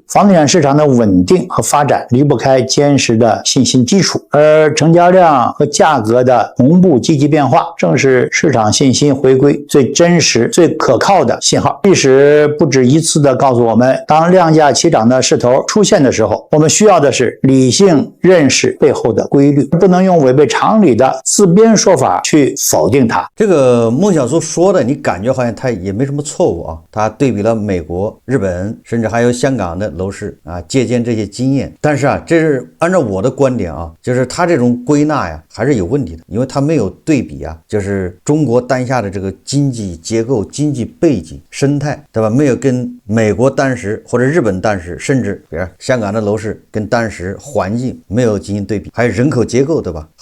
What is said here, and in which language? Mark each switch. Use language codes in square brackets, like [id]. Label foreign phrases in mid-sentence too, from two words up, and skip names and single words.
[zh] 房地產市場的穩定和發展離不開堅實的信心基礎，而成交量和價格的同步積極變化正是市場信心回歸最真實、最可靠的信號。歷史不止一次地告訴我們，當量價齊漲的勢頭出現的時候，我們需要的是理性認識背後的規律，不能用違背常理的自編說法去否定它。這個孟小叔說的，你感覺好像他也没什麼錯誤啊。他对比了美国、日本，甚至还有香港的楼市啊，借鉴這些經驗。但是啊，这是按照我的觀點啊，就是他這種歸納呀，還是有問題的，因為他沒有對比啊，就是中國當下的這個經濟結構、經濟背景、生態，對吧？沒有跟美國當時或者日本當時，甚至比如香港的樓市跟當時環境沒有進行對比，還有人口結構，對吧？